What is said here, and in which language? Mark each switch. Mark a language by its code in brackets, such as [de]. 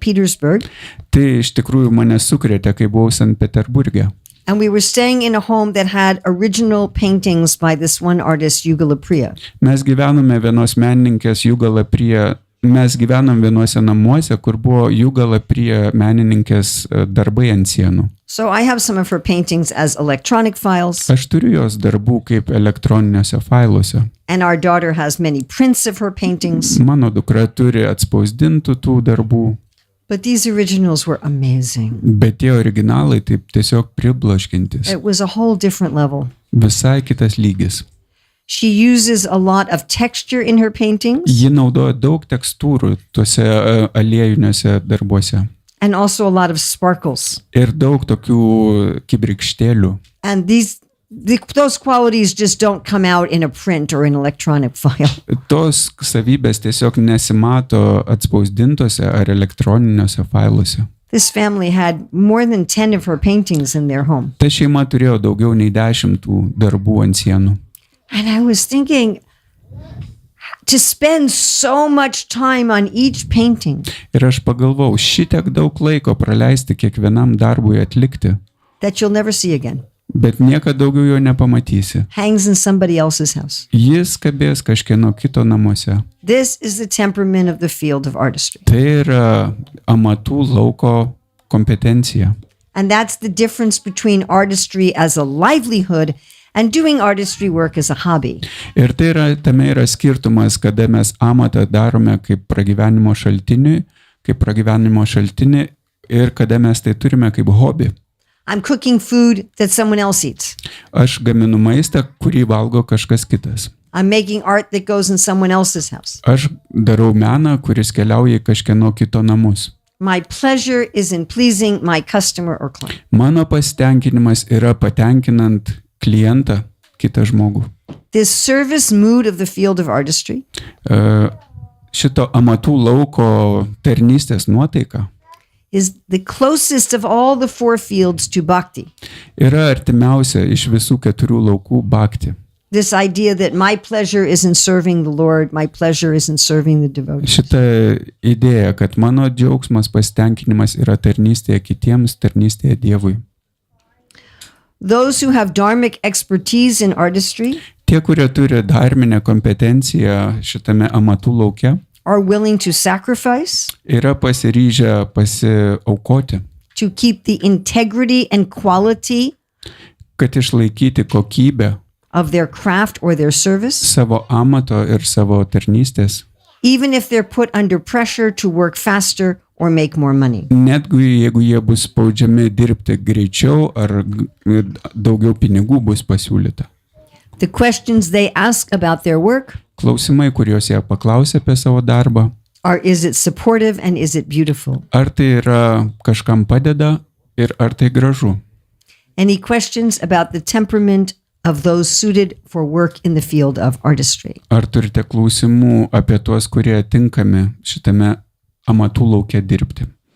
[en] Petersburg. [lt] Tai iš tikrųjų mane sukrėtė, kai buvau Sankt Peterburge. [en] And we were staying in a home that had original paintings by this one artist, Yugala Priya. [lt] Mes gyvenome vienos menininkės Jugala Priya. Mes gyvenom vienuose namuose, kur buvo Jugala Priya menininkės darbai ant sienų. [en] So I have some of her paintings as electronic files. [lt] Aš turiu jos darbų kaip elektroniniuose failuose. [en] And our daughter has many prints of her paintings. [lt] Mano dukra turi atspausdintų tų darbų. [en] But these originals were amazing. [lt] Bet tie originalai taip tiesiog pribloškintis. [en] It was a whole different level. [lt] Visai kitas lygis. [en] She uses a lot of texture in her paintings. [lt] Ji naudoja daug tekstūrų tuose aliejiniuose darbuose. [en] And also a lot of sparkles. [lt] Ir daug tokių kibirkštėlių. [en] And these those qualities just don't come out in a print or an electronic file. [lt] Tos savybės tiesiog nesimato atspausdintose ar elektroniniuose failuose. [en] This family had more than 10 of her paintings in their home. [lt] Ta šeima turėjo daugiau nei 10 tų darbų ant sienų. [en] And I was thinking, to spend so much time on each painting, [lt] Ir aš pagalvojau, šitiek daug laiko praleisti kiekvienam darbui atlikti, [en] that you'll never see again, [lt] bet niekada daugiau jo nepamatysi. [en] hangs in somebody else's house. [lt] Jis kabės kažkieno kito namuose. [en] This is the temperament of the field of artistry. [lt] Tai yra amatų lauko kompetencija. [en] And that's the difference between artistry as a livelihood and doing artistry work as a hobby. [lt] Ir tai yra, tame yra skirtumas, kada mes amatą darome kaip pragyvenimo šaltinį ir kada mes tai turime kaip hobį. [en] I'm cooking food that someone else eats. [lt] Aš gaminu maistą, kurį valgo kažkas kitas. [en] I'm making art that goes in someone else's house. [lt] Aš darau meną, kuris keliauja į kažkieno kito namus. [en] My pleasure is in pleasing my customer or client. [lt] Mano pasitenkinimas yra patenkinant klientą, kitą žmogų. [en] This service mood of the field of artistry [lt] Šito amatų lauko tarnystės nuotaika [en] is the closest of all the four fields to bhakti. [lt] yra artimiausia iš visų 4 laukų bhakti. [en] This idea that my pleasure is in serving the Lord, my pleasure is in serving the devotees. [lt] Šita idėja, kad mano džiaugsmas, pasitenkinimas yra tarnystėje kitiems, tarnystėje Dievui. [en] Those who have dharmic expertise in artistry [lt] Tie, kurie turi dharminę kompetenciją šitame amatų lauke, [en] are willing to sacrifice [lt] yra pasiryžę pasiaukoti, [en] to keep the integrity and quality [lt] kad išlaikyti kokybę [en] of their craft or their service, [lt] savo amato ir savo tarnystės, [en] even if they're put under pressure to work faster or make more money. [lt] netgi jeigu jie bus spaudžiami dirbti greičiau ar daugiau pinigų bus pasiūlyta. [en] The questions they ask about their work [lt] Klausimai, kuriuos jie paklausė apie savo darbą, [en] are, is it supportive and is it beautiful? [lt] ar tai yra kažkam padeda ir ar tai gražu. [en] Any questions about the temperament of those suited for work in the field of artistry? [lt] Ar turite klausimų apie tuos, kurie tinkami šitame amatų lauke dirbti?